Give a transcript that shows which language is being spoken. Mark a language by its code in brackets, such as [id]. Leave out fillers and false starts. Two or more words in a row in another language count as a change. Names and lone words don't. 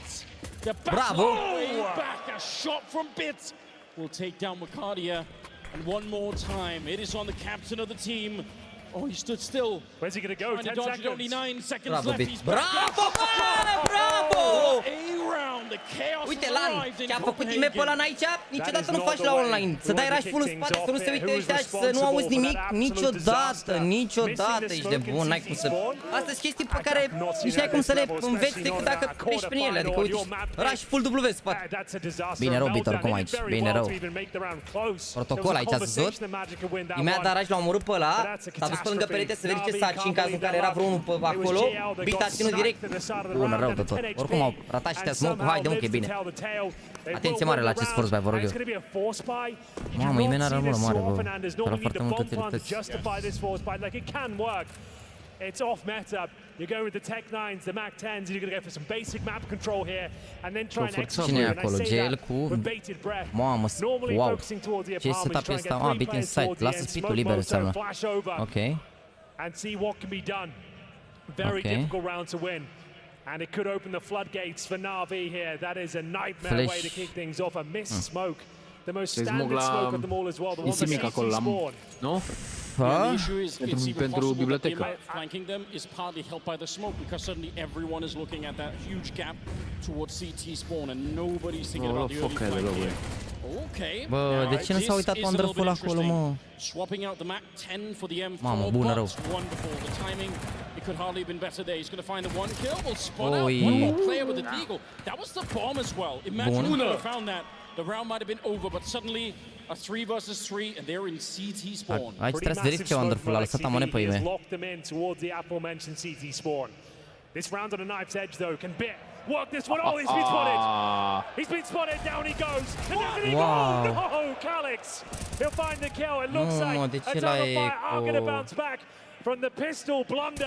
[en] The way back. A shot from Bit will take down Macardia. And one more time, it is on the captain of the team. Oh, he stood still. Where's he going to go? 10 seconds. Only 9 seconds Bravo, left. Bit. He's back. Bravo! A round. The chaos [ro] Uite, Lan, ce-a făcut IMP ăla în aici, niciodată nu faci la online. Să dai [en] rush full [ro] în spate, să nu se uite ăștia și să nu auzi nimic, niciodată ești de bun, n-ai cum să... Astea sunt chestii pe care nici n-ai cum să le înveți decât dacă treci prin ele, adică uite, [en] rush full W [ro] în spate. Bine rău, Bit, oricum aici, bine rău. Protocol aici, ați văzut? Imediat da rush l-a omorât pe ăla, s-a dus pe lângă perete să verifice saci în cazul în care era vreunul pe acolo, Bit a ținut direct, bună, rău de tot. Oricum au ratat și smoke-ul, haide mă că e bine. Atenție mare la acest [en] force buy, [ro] vă rog eu. Mamă, Imen are armură mare, bă. Are foarte multe utilități. [en] It's off meta. You're going with the Tech 9s, the Mac 10s, you're going to go for some basic map control here and then try and execute. [ro] Cine e [en] And I [ro] acolo? [en] say GL that [ro] cu... [en] with bated breath. [ro] Mamă, [en] Normally [ro] wow. [en] focusing towards the [ro] Ce [en] apartment, [ro] setup [en] try and [ro] este? [en] get Ah, 3 Bit in players sight. towards the [ro] Lasă [en] end, [ro] spitul [en] smoke [ro] liber [en] mode, so [ro] înseamnă. [en] flash over [ro] Ok. [en] and see what can be done. Very difficult round to win. And it could open the floodgates for NaVi here. That is a nightmare way to kick things off. A missed smoke. The most standard smoke of them all as well. The one for CT spawn. [ro] Nu? Pentru bibliotecă. [en] Flanking them is partly helped by the smoke because suddenly everyone is looking at that huge gap towards CT spawn and nobody's thinking about the early flank here. Okay. [ro] Bă, de ce nu s-a uitat Wonderful acolo, mă? [en] Swapping out the Mac 10 for the M4. [ro] Mamă, bună rău. Wonderful. [en] The timing, it could hardly have been better there. He's going to find the one kill. Will spot out one more player with the deagle. That was the bomb as well. Imagine if he would have found that. The round might have been over, but suddenly a 3 versus 3 and they're in CT spawn. [ro] Aici trebuie să verifice Wonderful, a lăsat amone pe Ime. [en] Locked them in towards the aforementioned CT spawn. This round on a knife's edge though can bit work this one. Oh, he's been spotted. He's been spotted. Down he goes. And down he goes. No, Calix. He'll find the kill. It looks like Eternal Fire are going to bounce back from the pistol blunder.